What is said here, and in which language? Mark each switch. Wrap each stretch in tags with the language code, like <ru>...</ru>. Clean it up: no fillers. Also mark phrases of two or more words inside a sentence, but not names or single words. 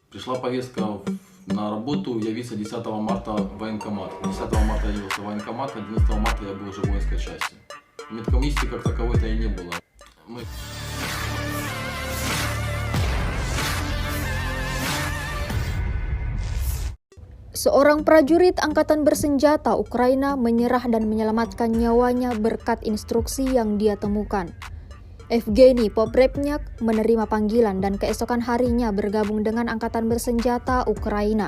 <ru>Пришла повестка на работу явиться 10 марта в военкомат. 10 марта я явился в военкомат, 11 марта я был уже в воинской части. Медкомиссии как таковой-то и не было.</ru> <id>Seorang prajurit angkatan bersenjata Ukraina menyerah dan menyelamatkan nyawanya berkat instruksi yang dia temukan. Evgeny Poprebnyak menerima panggilan dan keesokan harinya bergabung dengan angkatan bersenjata Ukraina.</id>